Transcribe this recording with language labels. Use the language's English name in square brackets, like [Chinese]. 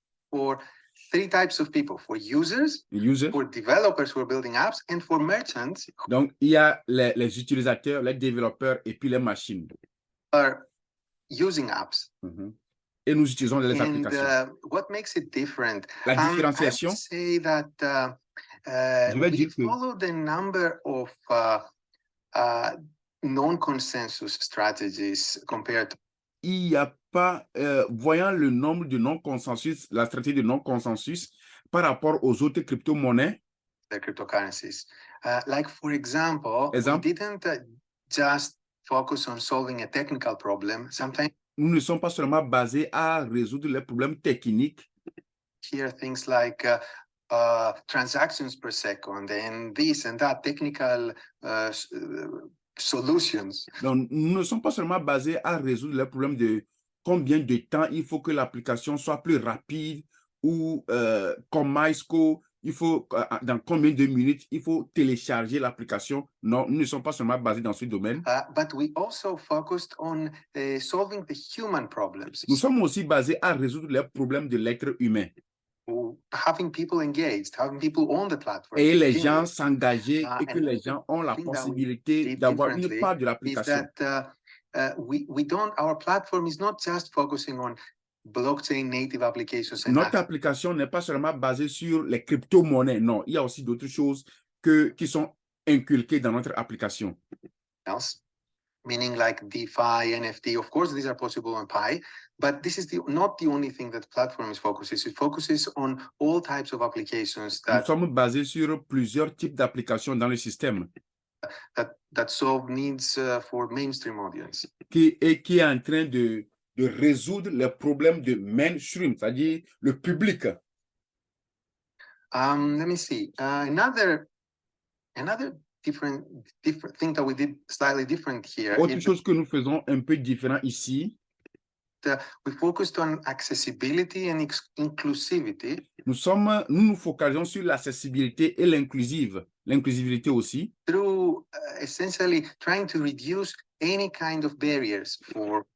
[English] For three types of people: for users, for developers who are building apps, and for merchants. [French] Donc, il y a les utilisateurs, les développeurs et puis les machines. [English] Are using apps. [French] Et nous utilisons les applications. [English] What makes it different? [French] La différenciation. [English] I would say that we followed a number of non-consensus strategies compared to. [French] Il n'y a pas, voyant le nombre de non-consensus, la stratégie de non-consensus par rapport aux autres crypto-monnaies. [English] The cryptocurrencies. Like, for example, we didn't just focus on solving a technical problem. Sometimes [French] nous ne sommes pas seulement basés à résoudre les problèmes techniques. [English] Here, things like transactions per second and this and that technical solutions. [French] Donc, nous ne sommes pas seulement basés à résoudre les problèmes de combien de temps il faut que l'application soit plus rapide ou comment est-ce qu'il faut, dans combien de minutes il faut télécharger l'application. Non, nous ne sommes pas seulement basés dans ce domaine. [English] But we also focused on solving the human problems. [French] Nous sommes aussi basés à résoudre les problèmes de l'être humain. [English] Having people engaged, having people on the platform. [French] Et les gens s'engager et que les gens ont la possibilité d'avoir une part de l'application. [English] our platform is not just focusing on blockchain native applications. [French] Notre application n'est pas seulement basée sur les crypto-monnaies, non, il y a aussi d'autres choses qui sont inculquées dans notre application. [English] Meaning like DeFi, NFT, of course, these are possible on Pi, but this is not the only thing that the platform focuses. It focuses on all types of applications [French] Nous sommes basés sur plusieurs types d'applications dans le système. [English] That solve needs for mainstream audience. [French] Qui est en train de résoudre les problèmes de mainstream, c'est-à-dire le public. [English] Let me see. Another different thing that we did slightly different here. [French] Autre chose que nous faisons un peu différent ici. [English] We focused on accessibility and inclusivity. [French] Nous nous focalisons sur l'accessibilité et l'inclusivité aussi. [English] Through essentially trying to reduce any kind of barriers for.